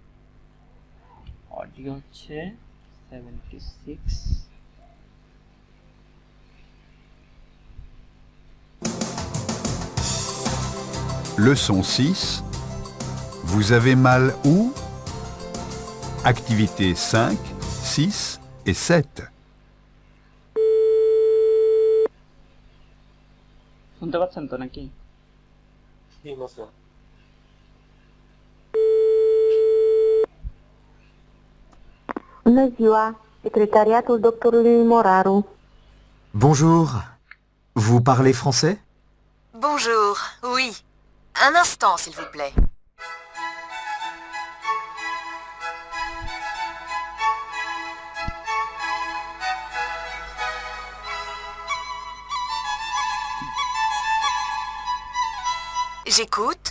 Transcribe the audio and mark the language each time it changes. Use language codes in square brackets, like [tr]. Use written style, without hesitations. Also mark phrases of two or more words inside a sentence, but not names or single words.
[bn] অডিও হচ্ছে 76, [fr] Leçon 6. Vous avez mal où? Activités 5, 6 et 7. [bn] শুনতে পাচ্ছেন তো নাকি? জি monsieur. [ro] Bună ziua, secretariatul doctorului Moraru. [fr] Bonjour. Vous parlez français? Bonjour, oui. Un instant, s'il vous plaît. J'écoute.